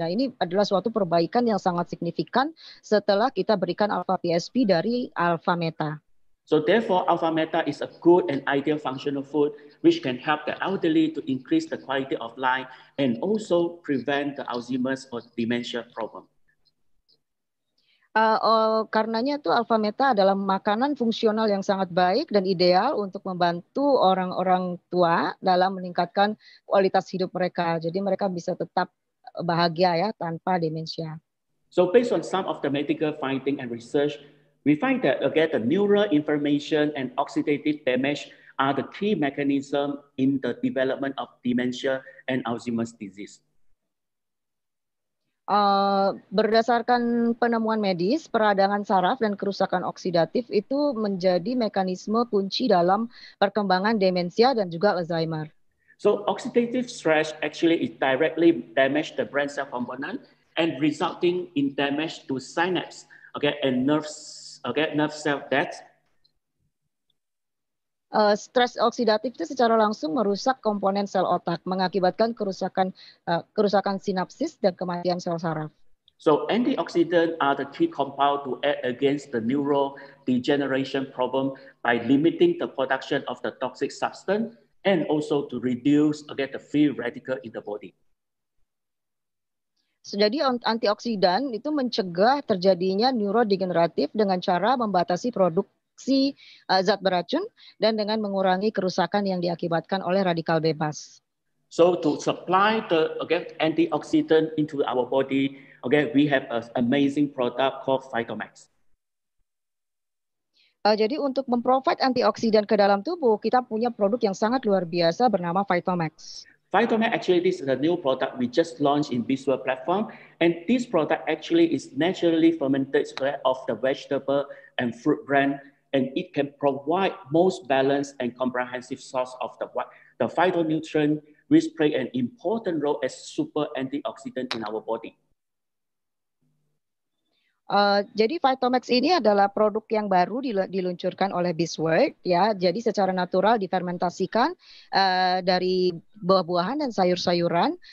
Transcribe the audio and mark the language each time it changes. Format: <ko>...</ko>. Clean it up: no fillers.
<id>Nah ini adalah suatu perbaikan yang sangat signifikan setelah kita berikan alpha PSP dari alpha meta.</id> <en>So therefore, alpha meta is a good and ideal functional food which can help the elderly to increase the quality of life and also prevent the Alzheimer's or dementia problem.</en> <id>Karenanya tuh alpha meta adalah makanan fungsional yang sangat baik dan ideal untuk membantu orang-orang tua dalam meningkatkan kualitas hidup mereka. Jadi mereka bisa tetap bahagia ya tanpa demensia.</id> <en>So based on some of the medical finding and research, we find that again the neural inflammation and oxidative damage are the key mechanism in the development of dementia and Alzheimer's disease.</en> <id>Berdasarkan penemuan medis, peradangan saraf dan kerusakan oksidatif itu menjadi mekanisme kunci dalam perkembangan demensia dan juga Alzheimer.</id> <en>So oxidative stress actually is directly damage the brain cell component and resulting in damage to synapse, and nerve cell death.</en> <id>Stres oksidatif itu secara langsung merusak komponen sel otak, mengakibatkan kerusakan sinapsis dan kematian sel saraf.</id> <en>So antioxidants are the key compound to act against the neurodegeneration problem by limiting the production of the toxic substance and also to reduce the free radical in the body.</en> <id>Jadi antioksidan itu mencegah terjadinya neurodegeneratif dengan cara membatasi produksi zat beracun dan dengan mengurangi kerusakan yang diakibatkan oleh radikal bebas.</id> <en>So to supply the antioxidant into our body, we have an amazing product called Phytomax.</en> <id>Jadi untuk memprovide antioksidan ke dalam tubuh, kita punya produk yang sangat luar biasa bernama Phytomax.</id> <en>Phytomax actually this is a new product we just launched in Biswa platform, and this product actually is naturally fermented of the vegetable and fruit blend. And it can provide most balanced and comprehensive source of the phytonutrient, which play an important role as super antioxidant in our body.</en> <id>Jadi Phytomax ini adalah produk yang baru diluncurkan oleh Bisworld ya. Jadi secara natural difermentasikan dari buah-buahan dan sayur-sayuran.</id>